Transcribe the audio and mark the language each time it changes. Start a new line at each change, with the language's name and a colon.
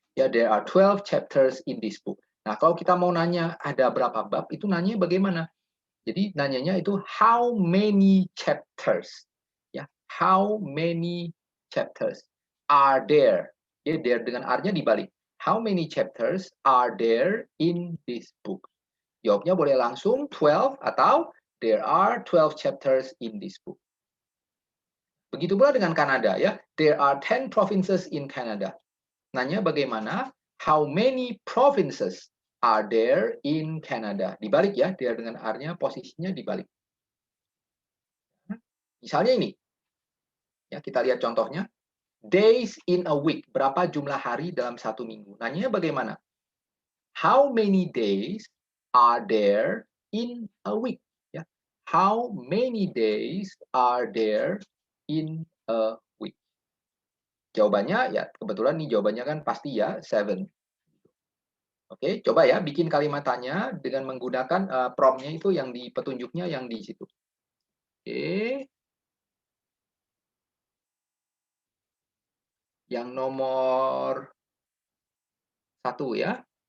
English: Ya, there are 12 chapters in this book.
Indonesian: Nah, kalau kita mau nanya ada berapa bab, itu nanya bagaimana? Jadi nanyanya itu
English: how many chapters? Ya, how many chapters are there?
Indonesian: Ya, there dengan R-nya dibalik.
English: How many chapters are there in this book?
Indonesian: Jawabnya boleh langsung 12 atau
English: there are 12 chapters in this book.
Indonesian: Begitu pula dengan Kanada ya.
English: There are 10 provinces in Canada.
Indonesian: Nanya bagaimana?
English: How many provinces are there in Canada?
Indonesian: Dibalik ya, there dengan R-nya posisinya dibalik. Misalnya ini. Ya, kita lihat contohnya.
English: Days in a week.
Indonesian: Berapa jumlah hari dalam satu minggu? Nanya bagaimana?
English: How many days are there in a week? Ya. How many days are there in a week?
Indonesian: Jawabannya ya kebetulan nih jawabannya kan pasti ya 7. Oke, coba ya bikin kalimat tanya dengan menggunakan prompt-nya itu yang di petunjuknya yang di situ. Oke. Yang nomor 1 ya.